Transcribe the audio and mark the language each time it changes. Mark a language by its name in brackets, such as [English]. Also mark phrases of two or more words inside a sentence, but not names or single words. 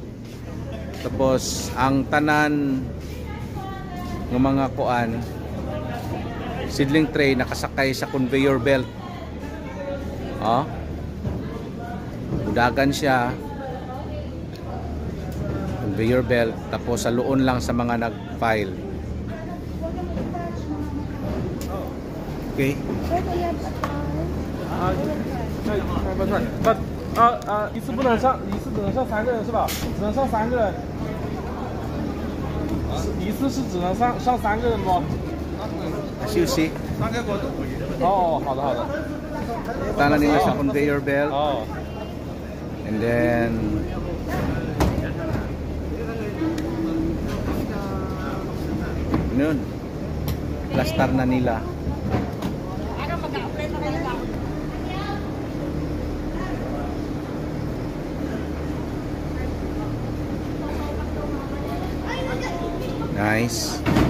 [Cebuano] Tapos ang tanan ng mga kuan [English] seedling tray [Cebuano] nakasakay sa [English] conveyor belt. [Cebuano] Oh. Udagan siya. [English] Conveyor belt [Cebuano] tapos sa luon lang sa mga nag-file. Okay. [Chinese] 一次不能上，一次只能上3个人是吧？只能上3个人。一次是只能上3个人不？ [English] As you see. [Chinese] 哦，好的好的。 [Cebuano] Tanan nila sa [English] conveyor belt. [Cebuano] Oh. [English] And then yun. [Cebuano] Plaster na nila. Nice.